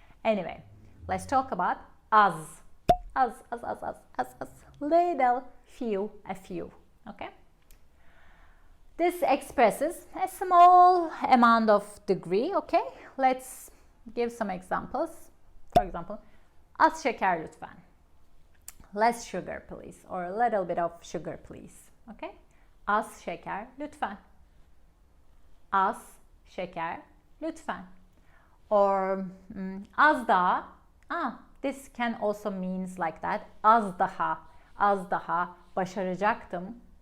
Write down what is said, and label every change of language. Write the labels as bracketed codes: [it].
[en] Anyway, let's talk about az. Az. Little, few, a few. Okay. This expresses a small amount of degree. Okay. Let's give some examples. For example, [tr] az şeker lütfen. [en] Less sugar please, or a little bit of sugar please. [tr] Okay? Az şeker lütfen. Az şeker lütfen. Or az daha. [en] This can also means like that. [tr] Az daha başaracaktım.